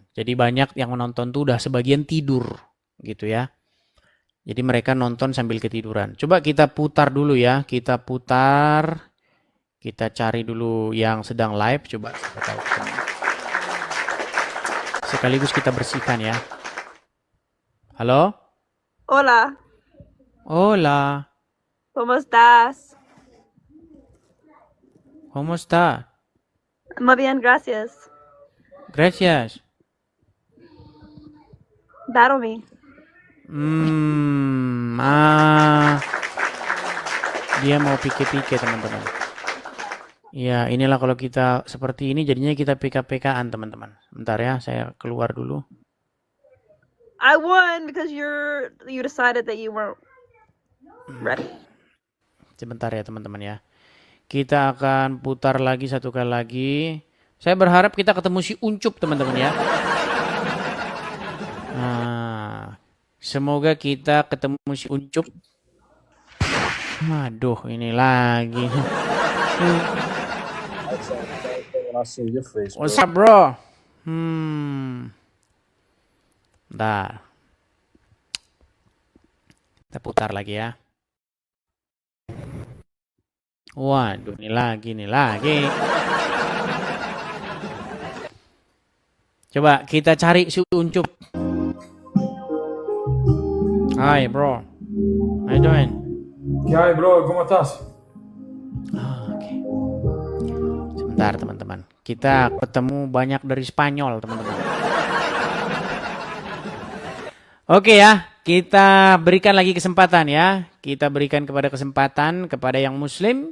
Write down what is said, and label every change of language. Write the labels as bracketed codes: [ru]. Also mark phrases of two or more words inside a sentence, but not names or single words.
[id] Jadi banyak yang menonton tuh udah sebagian tidur gitu ya. Jadi mereka nonton sambil ketiduran. Coba kita putar dulu ya. Kita putar. Kita cari dulu yang sedang live. Coba kita tahu. Sekaligus kita bersihkan ya. Halo? [es] Hola, Hola. ¿cómo estás? ¿Cómo está? Muy bien, gracias. Gracias. Daromi. [id] Dia mau pike-pike teman-teman. Ya, inilah kalau kita seperti ini jadinya kita PK-PK-an teman-teman. Bentar ya, saya keluar dulu. [en] I won because you decided that you weren't ready. [id] Sebentar ya teman-teman ya. Kita akan putar lagi satu kali lagi. Saya berharap kita ketemu si Uncup teman-teman ya. Nah, semoga kita ketemu si Uncup. Aduh, ini lagi. [en] What's up, bro? [id] Bentar. Kita putar lagi ya. Waduh, ini lagi. Coba kita cari si Uncup. [en] Hi, bro. How you doing? [es] ¿Qué hay, bro? ¿Cómo estás? [id] Oke. Sebentar, teman-teman. Kita ketemu banyak dari Spanyol, teman-teman. Oke ya, kita berikan lagi kesempatan ya. Kita berikan kesempatan kepada yang muslim.